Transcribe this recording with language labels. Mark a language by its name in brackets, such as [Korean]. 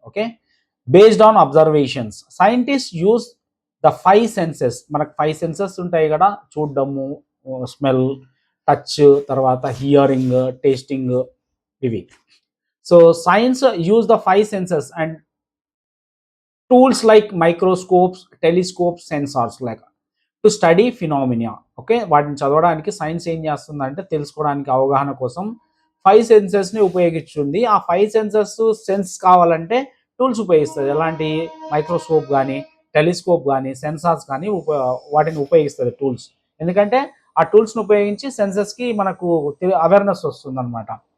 [English] Okay, based on observations, scientist use the 5 senses. [Telugu] మనకు 5 senses ఉంటాయి కదా, చూడడము, స్మెల్, టచ్, తర్వాత హియరింగ్, టేస్టింగ్, ఇవి. [English] So science use the 5 senses and tools like microscopes, telescopes, sensors like to study phenomena. [Telugu] Okay, వాటిని చదవడానికి science ఏం చేస్తుందంటే తెలుసుకోవడానికి, అవగాహన కోసం 5 సెన్సెస్ని ఉపయోగిస్తుంది. ఆ 5 సెన్స్ కావాలంటే టూల్స్ ఉపయోగిస్తుంది. ఎలాంటి మైక్రోస్కోప్ కానీ, టెలిస్కోప్ కానీ, సెన్సార్స్ కానీ వాటిని ఉపయోగిస్తుంది టూల్స్. ఎందుకంటే ఆ టూల్స్ని ఉపయోగించి సెన్సెస్కి మనకు అవేర్నెస్ వస్తుంది అనమాట.